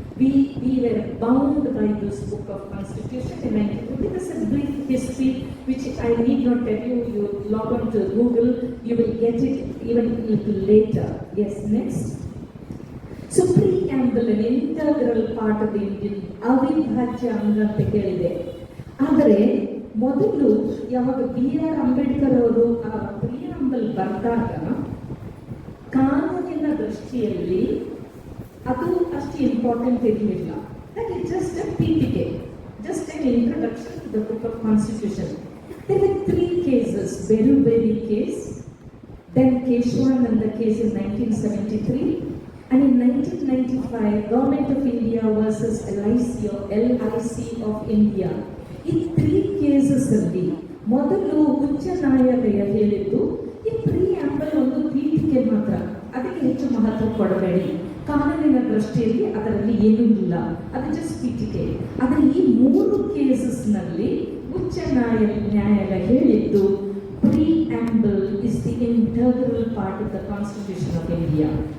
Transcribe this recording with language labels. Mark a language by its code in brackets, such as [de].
[en] We were bound by this book of Constitution in 1950. This is a brief history which I need not tell you. You log on to Google, you will get it even a little later. Yes, next. So preamble, an integral part of the Indian [kn] ಅವಿಭಾಜ್ಯ ಅಂಗ ಅಂತ ಕೇಳಿದೆ. ಆದರೆ ಮೊದಲು ಯಾವಾಗ B.R. Ambedkar ಅವರು ಆ preamble ಬರೆದಾಗ ಕಾನೂನಿನ ದೃಷ್ಟಿಯಲ್ಲಿ ಅದು ಅಷ್ಟು ಇಂಪಾರ್ಟೆಂಟ್ ಇರಲಿಲ್ಲ. [en] That is just a ಪೀಠಿಕೆ, just an introduction to the book of Constitution. There were 3 cases, Beruberi case, then Keshwananda case in 1973, and in 1995 Government of India versus LIC of India. [kn] ಈ 3 cases ಅಲ್ಲಿ ಮೊದಲು ಉಚ್ಚ ನ್ಯಾಯಾಲಯ ಹೇಳಿದ್ದು ಈ preamble ಒಂದು ಪೀಠಿಕೆ ಮಾತ್ರ, ಅದಕ್ಕೆ ಹೆಚ್ಚು ಮಹತ್ವ ಕೊಡಬೇಡಿ, ಕಾನೂನಿನ ದೃಷ್ಟಿಯಲ್ಲಿ ಅದರಲ್ಲಿ ಏನೂ ಇಲ್ಲ, ಅದು ಜಸ್ಟ್ ಪೀಠಿಕೆ. ಆದರೆ ಈ 3 ಕೇಸಸ್ನಲ್ಲಿ ಉಚ್ಚ ನ್ಯಾಯಾಲಯ ಹೇಳಿದ್ದು [en] Preamble is the integral part of the constitution of India.